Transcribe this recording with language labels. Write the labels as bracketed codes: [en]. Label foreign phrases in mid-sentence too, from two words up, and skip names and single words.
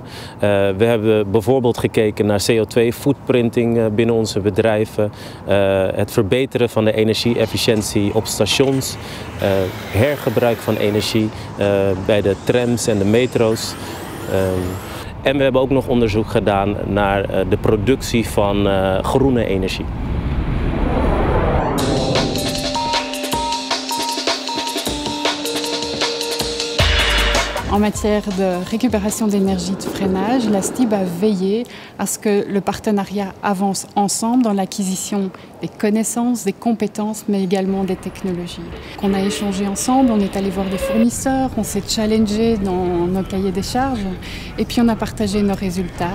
[nl] We hebben bijvoorbeeld gekeken naar CO2-footprinting binnen onze bedrijven, het verbeteren van de energie-efficiëntie op stations, hergebruik van energie bij de trams en de metro's. En we hebben ook nog onderzoek gedaan naar de productie van groene energie. [fr] En matière de récupération d'énergie de freinage, la STIB a veillé à ce que le partenariat avance ensemble dans l'acquisition des connaissances, des compétences, mais également des technologies. On a échangé ensemble, on est allé voir des fournisseurs, on s'est challengé dans nos cahiers des charges et puis on a partagé nos résultats.